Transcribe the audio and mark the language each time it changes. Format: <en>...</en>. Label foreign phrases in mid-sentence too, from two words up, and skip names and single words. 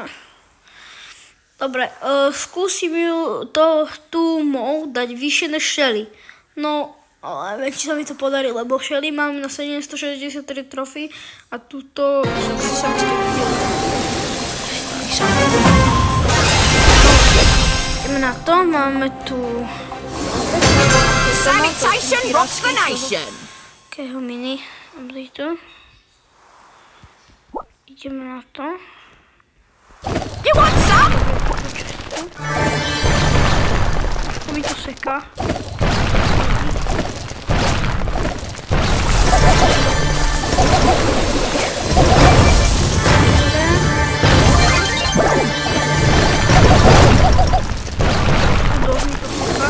<sk>Dobre, skúsim ju tú Mou dať vyššie než Shelly. No, ale viem, či sa mi to podarí, lebo Shelly mám na 763 trofí a túto som 700. Ideme na to, máme tu...</sk> <en>Sanitation rocks the nation.</en> <sk>Takého mini oblitu. Ideme na to.</sk> <en>You want some?</en> <sk>Trošku mi to seká. Dosť mi to seká.</sk>